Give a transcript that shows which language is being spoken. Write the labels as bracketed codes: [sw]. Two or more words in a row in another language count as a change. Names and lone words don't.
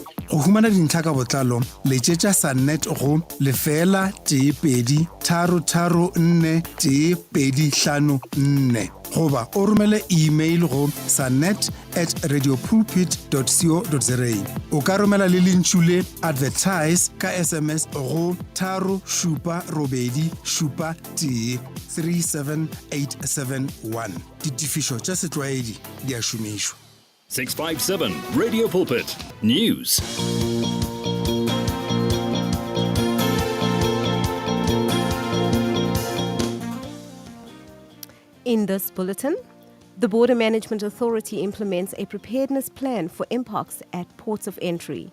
[nso] Go humana dintlha ka botlalo, letšetša Sunnet go 033434125 goba o romele email go sunnet@radiopulpit.co.za. O ka romela le lentšu le advertise ka SMS go 37871 37871. Ditifišo tša setlwaedi di a šomišwa. 657 Radio Pulpit News. [en] In this bulletin, the Border Management Authority implements a preparedness plan for mpox at ports of entry.